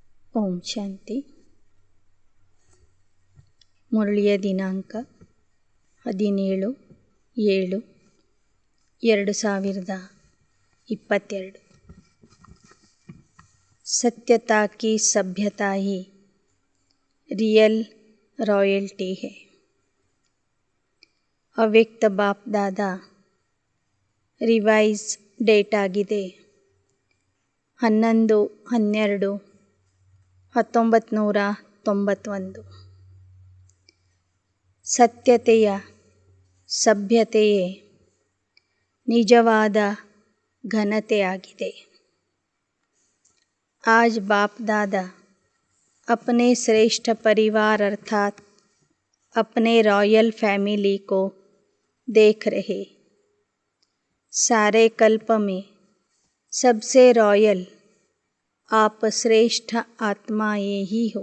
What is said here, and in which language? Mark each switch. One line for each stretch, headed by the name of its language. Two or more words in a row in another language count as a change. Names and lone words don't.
Kannada: ಓಂ ಶಾಂತಿ. ಮುರಳಿಯ ದಿನಾಂಕ 17/7/2022.
Hindi: सत्यता की सभ्यता ही
English: real royalty
Hindi: है.
Kannada: ಅವ್ಯಕ್ತ ಬಾಪ್ ದಾದಾ
English: revise date
Kannada: ಆಗಿದೆ 11/12/1991. ಸತ್ಯತೆಯ ಸಭ್ಯತೆಯೇ ನಿಜವಾದ ಘನತೆಯಾಗಿದೆ.
Hindi: आज बाप दादा अपने श्रेष्ठ परिवार अर्थात अपने
English: royal family
Hindi: को देख रहे. सारे कल्प में सबसे रॉयल आप श्रेष्ठ आत्माएं ही हो.